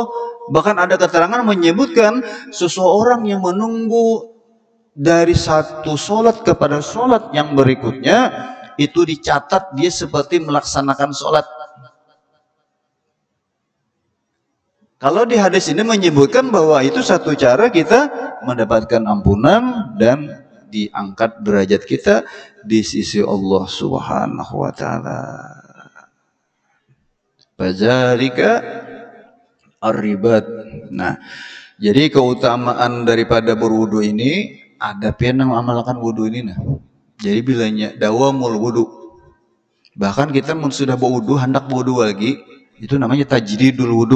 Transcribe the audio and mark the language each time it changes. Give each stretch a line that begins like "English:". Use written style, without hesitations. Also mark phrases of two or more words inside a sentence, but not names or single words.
Indonesian: Bahkan ada keterangan menyebutkan seseorang yang menunggu dari satu sholat kepada sholat yang berikutnya, itu dicatat dia seperti melaksanakan sholat. Kalau di hadis ini menyebutkan bahwa itu satu cara kita mendapatkan ampunan dan diangkat derajat kita di sisi Allah
Arabic: سبحانه وتعالى. فذلك الرباط.
Banjar: Nah, jadi keutamaan daripada berwudu ini, ada pian yang amalkan wudu ini nah.
Indonesian: Jadi bilanya
Arabic: دوام الوضوء.
Indonesian: Bahkan kita sudah berwudu, hendak berwudu lagi, itu namanya
Arabic: تجديد الوضوء.